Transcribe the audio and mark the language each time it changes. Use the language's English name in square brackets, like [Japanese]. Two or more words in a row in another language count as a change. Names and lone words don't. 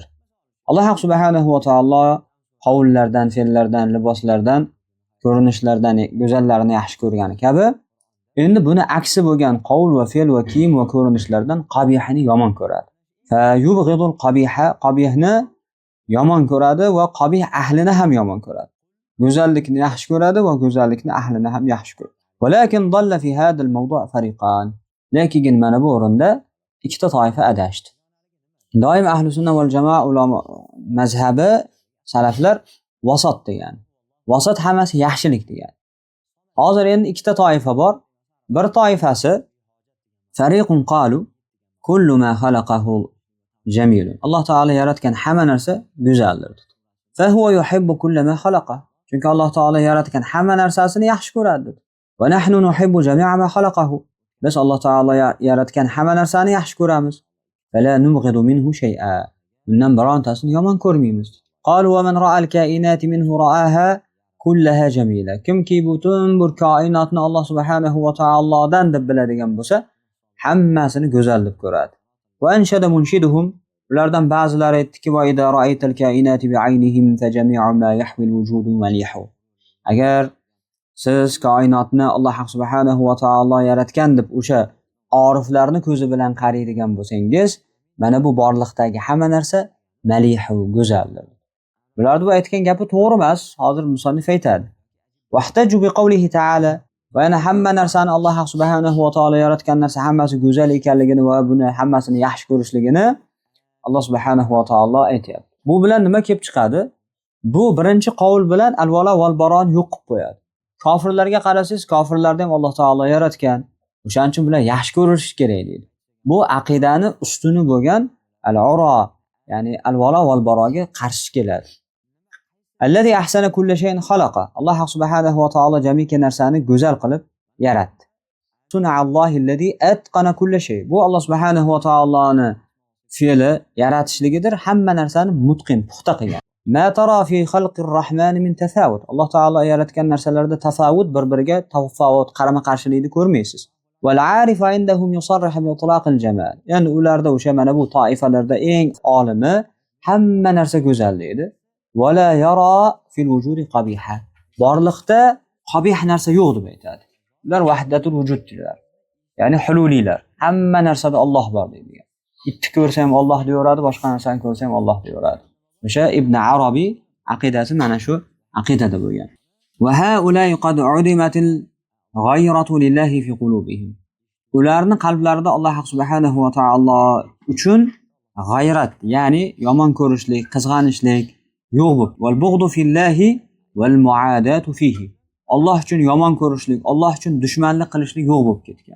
[Uzbek] Alloh subhanahu va taolo qavullardan, fe'llardan, liboslardan, ko'rinishlardan go'zallarini yaxshi ko'rgani kabi endi buni aksi bo'lgan qavul va fe'l va kiyim va ko'rinishlardan qabihni yomon ko'radi. [Arabic] فيبغض القبيح, [Uzbek] qabihni yomon ko'radi va qabih ahlini ham yomon ko'radi. Go'zallikni yaxshi ko'radi va go'zallikni ahlini ham yaxshi ko'radi. [Arabic] ولكن ضل في هذا الموضوع فريقان. [Uzbek] Lekin mana bu o'rinda ikkita toifa adashdi. Doim [Arabic] أهل السنة والجماعة [Uzbek] ulamo mazhabi salaflar vasat degan. Vasat hammasi yaxshilik degan. Hozir endi ikkita toifa bor. Bir toifasi [Arabic] فريق قالوا كل ما خلقه جميل. [Uzbek] Alloh taolo yaratgan hamma narsa go'zaldir. [Arabic] فهو يحب كل ما خلق. [Uzbek] Chunki Alloh taolo yaratgan hamma narsasini yaxshi ko'radi. [Arabic] ونحن نحب جميع ما خلقه. [Uzbek] Biz Alloh taolo yaratgan hamma narsani yaxshi ko'ramiz. [Arabic] فلا نبغض منه شيئا. [Uzbek] Bundan birontasini yomon ko'rmaymiz. [Arabic] قالوا ومن رأى الكائنات منه رآها كلها جميلة. [Uzbek] Kimki butun bir koinotni Alloh subhanahu va taolodan deb biladigan bo'lsa, hammasini go'zal deb ko'radi. [Arabic] وأنشد منشدهم, [Uzbek] ulardan ba'zilari aytdiki, [Arabic] وإذا رأيت الكائنات بعينهم فجميع ما يحوي الوجود مليح. [Uzbek] Agar siz koinotni Alloh subhanahu va taolo yaratgan deb o'sha oriflarni ko'zi bilan qaraydigan bo'lsangiz, mana bu borliqdagi hamma narsa malihu, go'zaldir. Bularning bu aytgan gapi to'g'ri emas. Hozir musannif aytadi. [Arabic] واحتج بقوله تعالى, [Uzbek] va yana hamma narsani Alloh subhanahu va taolo yaratgan narsa hammasi go'zal ekanligini va buni hammasini yaxshi ko'rishligini Alloh subhanahu va taolo aytayapti. Bu bilan nima kelib chiqadi? Bu birinchi qavl bilan [Arabic] الولاء والبراء [Uzbek] yo'q qilib qo'yadi. kofirlarga qarasangiz, kofirlarni ham Alloh taolo yaratgan. O'shaning uchun bular yaxshi ko'rish kerak deydi. Bu aqidani ustuni bo'lgan al-ura, ya'ni [Arabic] الولاء والبراء [Uzbek] qarshi keladi. [Arabic] الذي أحسن كل شيء خلق. [Uzbek] Alloh subhanahu va taolo jamiki narsani go'zal qilib yaratdi. [Arabic] صنع الله الذي أتقن كل شيء. [Uzbek] Bu Alloh subhanahu va taoloning fe'li, yaratishligidir. Hamma narsani mutqin, puxta qilgan. [Arabic] ما ترى في خلق الرحمن من تفاوت. [Uzbek] Alloh taolo yaratgan narsalarda tafavut, bir-biriga tafavut, qarama-qarshilikni ko'rmaysiz. [Arabic] والعارف عندهم يصرح بإطلاق الجمال. [Uzbek] Ya'ni ularda o'sha mana bu toifalarda eng olimi hamma narsa go'zal deydi. [Arabic] ولا يرى في الوجود قبيحا. [Uzbek] Borliqda qabih narsa yo'q deb aytadi. Ular vahdatul vujuddilar. Ya'ni hululiylar. Hamma narsada Alloh bor deydi. Itni ko'rsa ham Alloh deyaveradi, boshqa narsani ko'rsa ham Alloh deyaveradi. O'sha Ibn Arabiy aqidasi mana shu aqidada bo'lgan. [Arabic] وهؤلاء قد عدمت الغيرة لله في قلوبهم. [Uzbek] Ularning qalblarida Alloh subhanahu va taolo uchun g'ayrat, ya'ni yomon ko'rishlik, qizg'anishlik yo'q bo'lib, [Arabic] والبغض في الله والمعاداة فيه. [Uzbek] Alloh uchun yomon ko'rishlik, Alloh uchun dushmanlik qilishlik yo'q bo'lib ketgan.